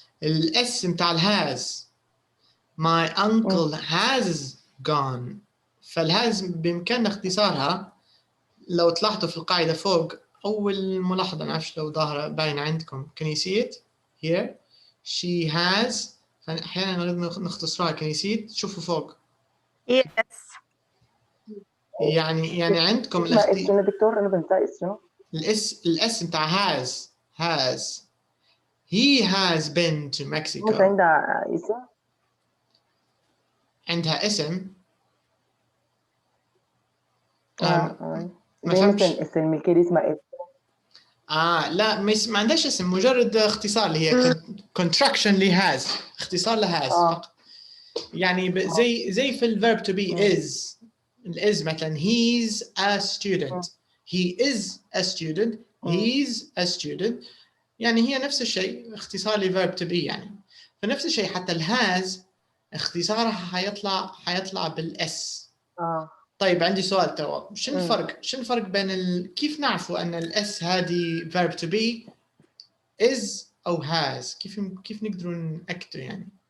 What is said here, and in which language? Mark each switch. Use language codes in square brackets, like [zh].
[ar] الاس بتاع الهاز [en] my uncle has gone. [ar] فالهاز بإمكاننا اختصارها. لو تلاحظوا في القاعدة فوق أول ملاحظة، ما أعرفش لو ظاهرة باينة عندكم. [en] can you see it here she has. [ar] أحيانا نريد نختصرها [en] can you see it. [ar] شوفوا فوق [en] yes. [ar] يعني عندكم اسمه دكتور، أنا بنسى اسمه. الاس بتاع [en] has he has been to Mexico. [ar] مش عندها اسم؟ عندها اسم. زي مثلا اسم الملكية اسمها اسم. لا ما عندهاش اسم، مجرد اختصار اللي هي contraction لهاز، اختصار لهاز فقط. يعني زي في [en] الverb to be is. is مثلا he's a student he is a student he's a student. [ar] يعني هي نفس الشيء، اختصار لverb to be يعني. فنفس الشيء حتى الهاز اختصارها حيطلع بالاس. طيب عندي سؤال توا، شنو الفرق بين كيف نعرفوا ان الاس هذه verb to be is او has؟ كيف نقدروا نأكدوا يعني؟